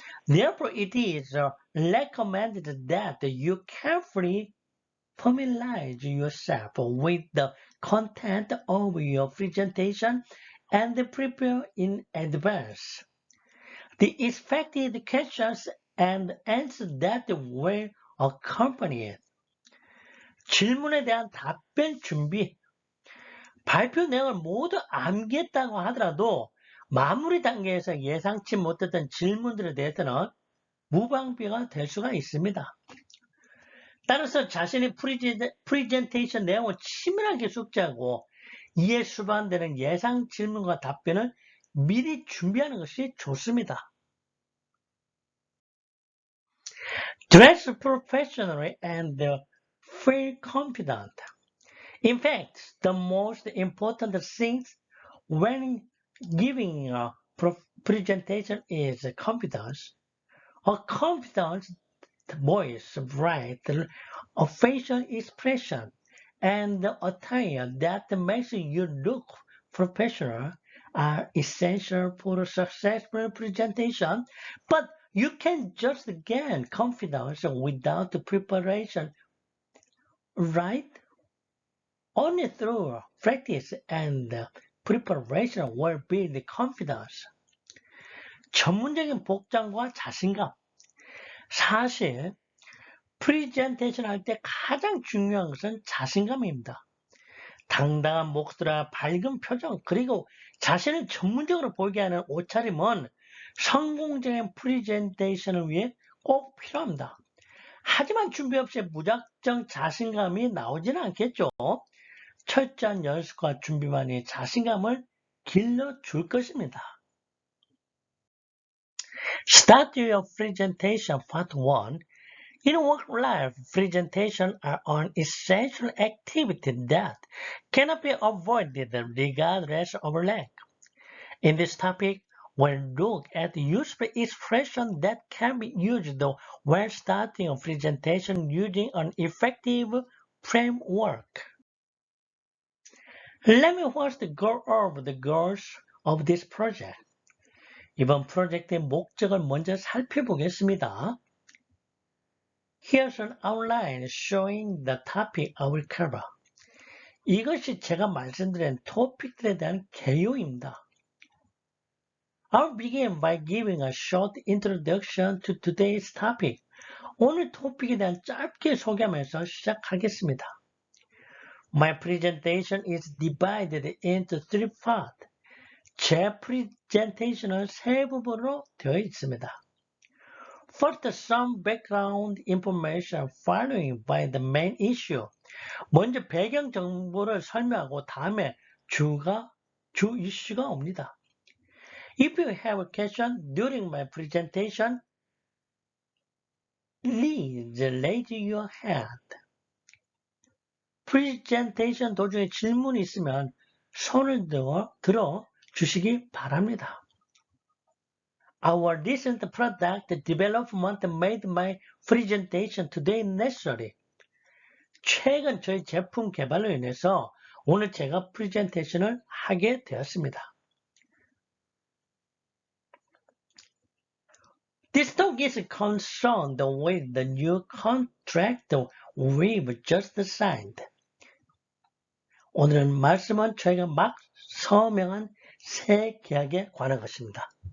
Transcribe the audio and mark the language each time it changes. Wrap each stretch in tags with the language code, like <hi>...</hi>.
<en>Therefore, it is recommended that you carefully familiarize yourself with the content of your presentation and prepare in advance. The expected questions and answers that will accompany it.</en> <ko>질문에 대한 답변 준비. 발표 내용을 모두 암기했다고 하더라도 마무리 단계에서 예상치 못했던 질문들에 대해서는 무방비가 될 수가 있습니다. 따라서 자신의 프리젠테이션 내용을 치밀하게 숙지하고 이에 수반되는 예상 질문과 답변을 미리 준비하는 것이 좋습니다.</ko> <en>Dress professionally and feel confident. In fact, the most important things when giving a presentation is confidence. A confident voice, bright, a facial expression, and attire that makes you look professional are essential for a successful presentation, but you can just gain confidence without preparation, right? Only through practice and preparation will build confidence.</en> <ko>전문적인 복장과 자신감. 사실 프리젠테이션 할 때 가장 중요한 것은 자신감입니다. 당당한 목소리와 밝은 표정, 그리고 자신을 전문적으로 보이게 하는 옷차림은 성공적인 프리젠테이션을 위해 꼭 필요합니다. 하지만 준비 없이 무작정 자신감이 나오지는 않겠죠. 철저한 연습과 준비만이 자신감을 길러줄 것입니다.</ko> <en>Start your presentation part 1. In work life, presentations are an essential activity that cannot be avoided regardless of rank. In this topic, we'll look at useful expressions that can be used when starting a presentation using an effective framework. Let me first go over the goals of this project.</en> <ko>이번 프로젝트의 목적을 먼저 살펴보겠습니다.</ko> <en>Here's an outline showing the topic I will cover.</en> <ko>이것이 제가 말씀드린 토픽들에 대한 개요입니다.</ko> <en>I'll begin by giving a short introduction to today's topic.</en> <ko>오늘 토픽에 대한 짧게 소개하면서 시작하겠습니다.</ko> <en>My presentation is divided into 3 parts.</en> <ko>제 프레젠테이션은 3부분으로 되어 있습니다.</ko> <en>First, some background information following by the main issue.</en> <ko>먼저 배경 정보를 설명하고 다음에 주 이슈가 옵니다.</ko> <en>If you have a question during my presentation, please raise your hand.</en> <ko>프레젠테이션 도중에 질문이 있으면 손을 들어 주시기 바랍니다.</ko> <en>Our recent product development made my presentation today necessary.</en> <ko>최근 저희 제품 개발로 인해서 오늘 제가 프레젠테이션을 하게 되었습니다.</ko> <en>This talk is concerned with the new contract we've just signed.</en> <ko>오늘은 말씀은 저희가 막 서명한 새 계약에 관한 것입니다.</ko>